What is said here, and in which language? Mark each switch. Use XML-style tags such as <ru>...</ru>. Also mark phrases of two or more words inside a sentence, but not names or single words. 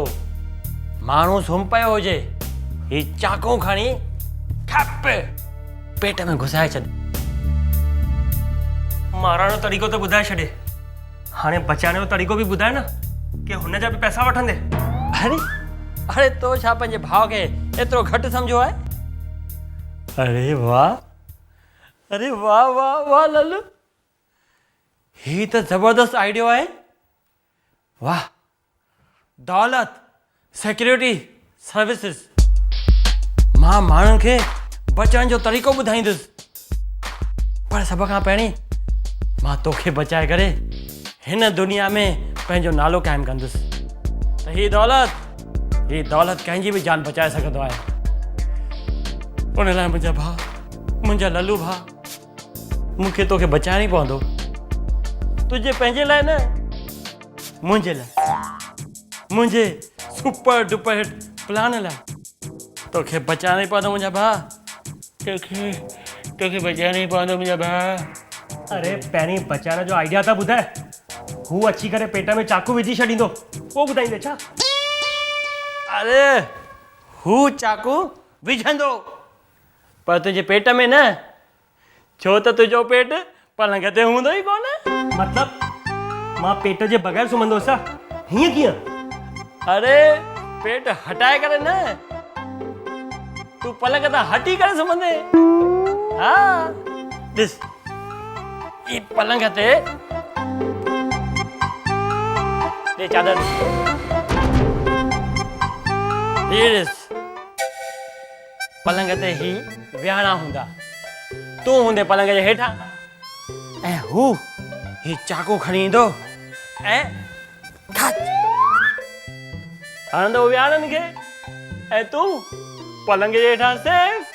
<sd>माण्हू सुम्ही पियो हुजे, ही चाकू खणी ठप पेट में घुसाए छॾ। मारण जो तरीक़ो त ॿुधाए छॾे, हाणे बचाइण जो तरीक़ो बि ॿुधाए न कि हुन जा बि पैसा वठंदे। अरे तो छा पंहिंजे भाउ खे एतिरो घटि सम्झो आहे? अरे वाह वाह वाह लल्लू, ही त ज़बरदस्त आइडियो आहे। वाह, दौलत सिक्योरिटी सर्विसेज, मां माण्हुनि खे बचण जो तरीक़ो ॿुधाईंदुसि, पर सभ खां पहिरीं मां तोखे बचाए करे हिन दुनिया में पंहिंजो नालो क़ाइमु कंदुसि। त ही दौलत कंहिंजी बि जान बचाए सघंदो आहे। उन लाइ मुंहिंजा भाउ, मुंहिंजा लल्लू भाउ, मूंखे तोखे बचाइण ई पवंदो। तुंहिंजे पंहिंजे लाइ न, मुंहिंजे लाइ, मुंहिंजे सुपर डुपर हिट प्लान लाइ तोखे बचाइण ई पवंदो मुंहिंजा भाउ। तोखे बचाइण ई पवंदो मुंहिंजा भाउ। अरे पहिरीं बचाइण जो आइडिया त ॿुधाए। हू अची करे पेट में चाकू विझी छॾींदो, पोइ ॿुधाईंदे छा? अरे हू चाकू विझंदो, पर तुंहिंजे पेट में न, छो त तुंहिंजो पेट पलंग ते हूंदो ई कोन। मतलब मां पेट जे बग़ैर सुम्हंदो छा? हीअं कीअं? अरे पेट हटाए करे न, तूं पलंग तां हटी करे सुम्हंदे। हा ॾिस, ई पलंग ते ये चादर, ये ॾिस, पलंग ते ही विहाणा हूंदा, तूं हूंदे पलंग जे हेठां, ऐं हू ही चाकू खणी ईंदो ऐं हणंदो विहाणनि खे, ऐं तूं पलंग जे हेठां सेफ।</sd>